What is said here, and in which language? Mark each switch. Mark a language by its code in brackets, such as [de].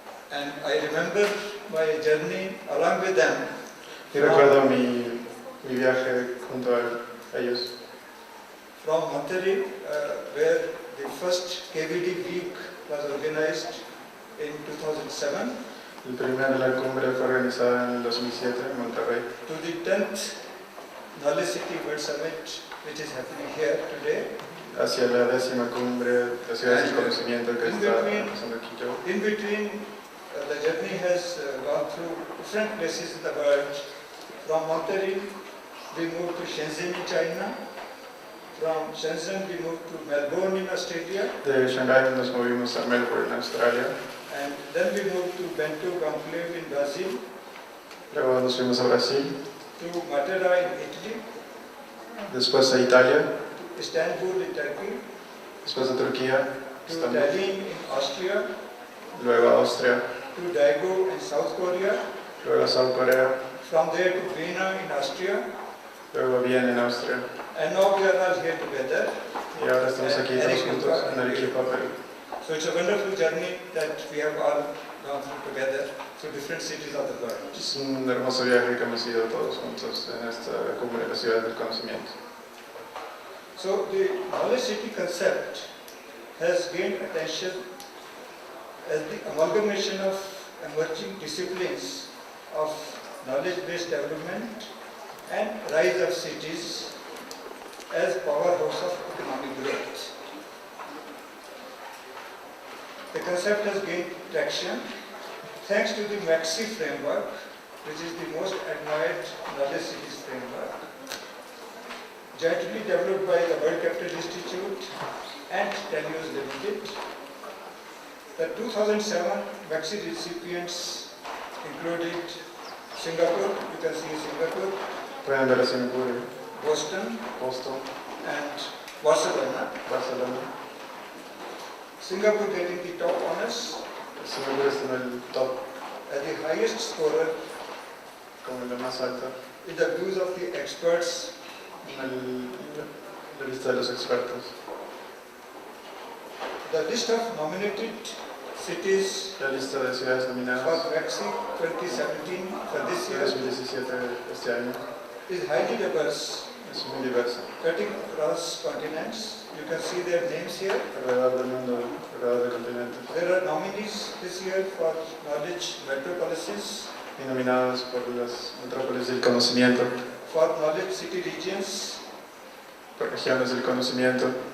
[en] And I remember my journey along with them. [es] Y recuerdo mi viaje junto a ellos. [en] From Monterrey, where the first KBD week was organized in 2007. [es] La cumbre fue organizada en el 2007 en Monterrey. [en] To the 10th Knowledge City World Summit, which is happening here today. [es] Hacia la 10ª cumbre de Ciudades del Conocimiento que está pasando aquí yo. [en] In between, the journey has gone through different places in the world. From Monterrey, we moved to Shenzhen in China. From Shenzhen, we moved to Melbourne in Australia. [es] De Shanghái nos movimos a Melbourne, Australia. [en] And then we moved to Bento Conclave in Brazil. [es] Luego nos fuimos a Brasil. [en] To Matera in Italy. [es] Después a Italia. [en] To Istanbul in Turkey. [es] Después a Turquía. [en] To Tallinn in Austria. [es] Luego a Austria. [en] To Daegu in South Korea. [es] Luego a South Korea. [en] From there to Vienna in Austria. [es] Luego a Viena en Austria. [en] And now we are all here together. [es] Y ahora estamos aquí todos juntos en Arequipa, Perú. [en] So it's a wonderful journey that we have all gone through together through different cities of the world. [es] Es un hermoso viaje que hemos ido todos juntos en esta cumbre de las ciudades del conocimiento. [en] So the knowledge city concept has gained attention as the amalgamation of emerging disciplines of knowledge-based development and rise of cities as powerhouse of economic growth. The concept has gained traction thanks to the MAXI framework, which is the most admired knowledge cities framework, jointly developed by the World Capital Institute and Telios Limited. The 2007 MAXI recipients included Singapore, you can see Singapore, [es] Pueden ver a Singapur, [en] Boston, and Barcelona. Singapore getting the top honors. [es] Singapur está en el top, [en] as the highest scorer [es] como la más alta, [en] in the views of the experts. [es] en la lista de los expertos. [en] The list of nominated cities [es] La lista de ciudades [en] for [es] nominadas [en] MAXI 2017 for this year [es] 2017 este año [en] is highly diverse, [es] es muy diversa. [en] cutting across continents. You can see their names here. [es] Alrededor del mundo, alrededor del continente. [en] There are nominees this year for knowledge metropolises, [es] Y nominados por las metrópolis del conocimiento, [en] for knowledge city regions, [es] por regiones del conocimiento